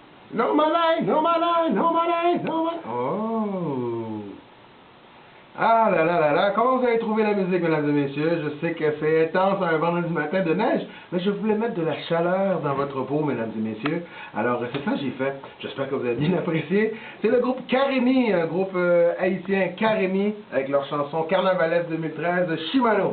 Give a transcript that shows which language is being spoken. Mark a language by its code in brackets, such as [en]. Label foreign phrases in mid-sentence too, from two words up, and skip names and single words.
[fr] No malay, no malay, no malay, no malay. Oh. Ah là là là là, comment vous avez trouvé la musique, mesdames et messieurs? Je sais que c'est intense un vendredi matin de neige, mais je voulais mettre de la chaleur dans votre peau, mesdames et messieurs. Alors, c'est ça que j'ai fait. J'espère que vous avez bien apprécié. C'est le groupe Karemi, un groupe haïtien Karemi, avec leur chanson Carnavalesque 2013, Shimano.